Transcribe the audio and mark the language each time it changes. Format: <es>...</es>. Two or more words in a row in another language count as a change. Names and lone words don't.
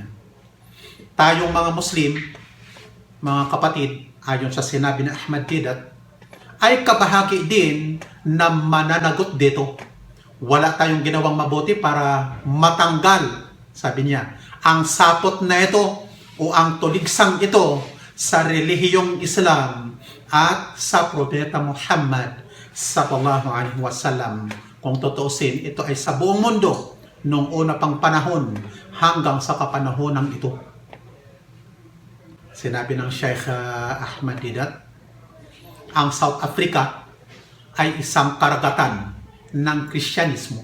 <tl>Tayong mga Muslim, mga kapatid, ayon sa sinabi ni Ahmad Deedat, ay kabahagi din na mananagot dito. Wala tayong ginawang mabuti para matanggal, sabi niya, ang sapot na ito o ang tuligsang ito sa relihiyong Islam at sa propeta Muhammad</tl> <ar>صلى الله عليه وسلم.</ar> <tl>Kung tutuusin, ito ay sa buong mundo noong una pang panahon hanggang sa kapanahonang ito. Sinabi ng Sheikh Ahmad Deedat, ang South Africa ay isang karagatan ng Kristyanismo.</tl>